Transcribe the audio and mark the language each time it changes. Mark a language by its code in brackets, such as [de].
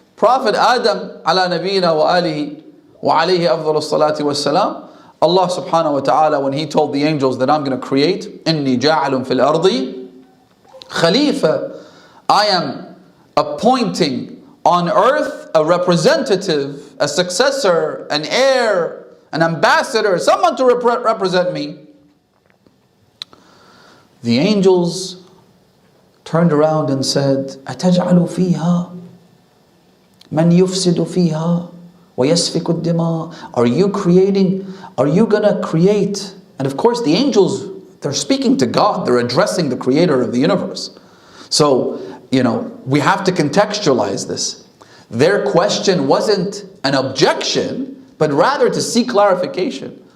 [en] Prophet Adam [ar] ala nabiyina wa alihi wa alayhi afdalu salati wa salam, [en] Allah subhanahu wa ta'ala, when He told the angels that I'm going to create, [ar] inni ja'alun fil ardi khalifa, [en] I am appointing on earth a representative, a successor, an heir, an ambassador, someone to represent me. The angels turned around and said, [ar] أَتَجْعَلُ فِيهَا مَنْ يُفْسِدُ فِيهَا وَيَسْفِكُ الدِّمَاء. [en] Are you gonna create? And of course the angels, they're speaking to God, they're addressing the creator of the universe. So, we have to contextualize this. Their question wasn't an objection, but rather to seek clarification.